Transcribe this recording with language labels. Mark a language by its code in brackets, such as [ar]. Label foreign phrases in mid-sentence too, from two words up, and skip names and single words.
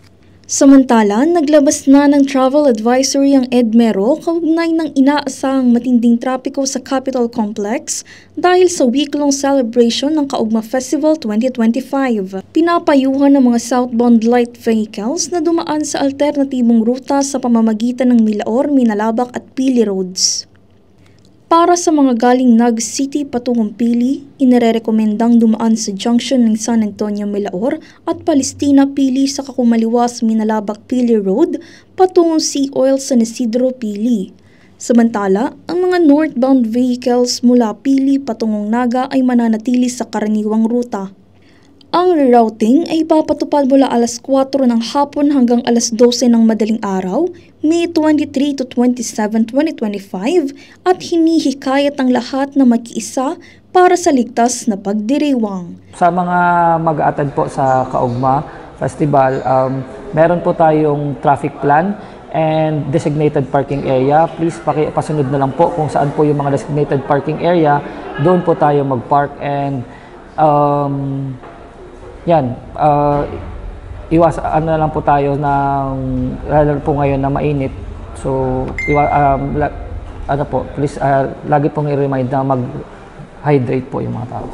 [tl] Samantala, naglabas na ng [en] travel advisory [tl] ang Edmero kaugnay ng inaasahang matinding trapiko sa Capitol Complex dahil sa [en] week-long celebration [tl] ng Kaugma Festival 2025. Pinapayuhan ng mga [en] southbound light vehicles [tl] na dumaan sa alternatibong ruta sa pamamagitan ng Milaor, Minalabak at Pili Roads. Para sa mga galing Naga City patungong Pili, inirekomendang dumaan sa junction ng San Antonio Milaor at Palestina Pili sa kakumaliwas Minalabak Pili Road patungong Sea Oil San Isidro Pili. Samantala, ang mga [en] northbound vehicles [tl] mula Pili patungong Naga ay mananatili sa karaniwang ruta. Ang rerouting ay ipapatupad mula alas 4 ng hapon hanggang alas 12 ng madaling araw, May 23 to 27, 2025 at hinihikayat ang lahat na makiisa para sa ligtas na pagdiriwang. Sa mga mag-a-attend po sa Kaugma Festival, meron po tayong [en] traffic plan and designated parking area. [tl] Please pasunod na lang po kung saan po yung mga [en] designated parking area, [tl] doon po tayo mag-park and na lang po tayo lalo po ngayon na mainit. [en] So, please, [tl] lagi pong i-remind na mag-hydrate po yung mga tao.